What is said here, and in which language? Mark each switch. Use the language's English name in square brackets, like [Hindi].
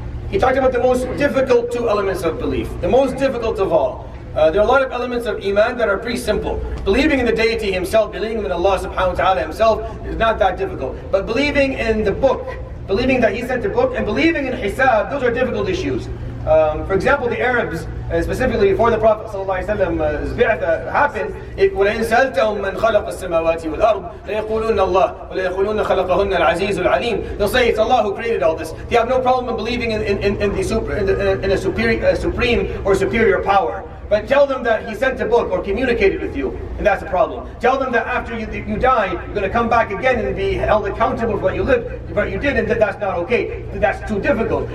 [English] He talked about the most difficult two elements of belief, the most difficult of all. There are a lot of elements of iman that are pretty simple. Believing in the deity himself, believing in Allah subhanahu wa ta'ala himself is not that difficult. But believing in the book, believing that he sent a book, and believing in hisab, those are difficult issues. For example, the Arabs, specifically before the Prophet ﷺ's bi'ath happened, [Arabic] وَلَئِنْ سَأَلْتَهُمْ مَنْ خَلَقَ السَّمَاوَاتِ وَالْأَرْضِ لَيَقُولُونَ اللَّهُ وَلَيَقُولُونَ خَلَقَهُنَّ الْعَزِيزُ الْعَلِيمُ. [English] They'll say it's Allah who created all this. They have no problem in believing in a supreme or superior power. But tell them that he sent a book or communicated with you, and that's a problem. Tell them that after you die, you're going to come back again and be held accountable for what you did, and that's not okay. That's too difficult.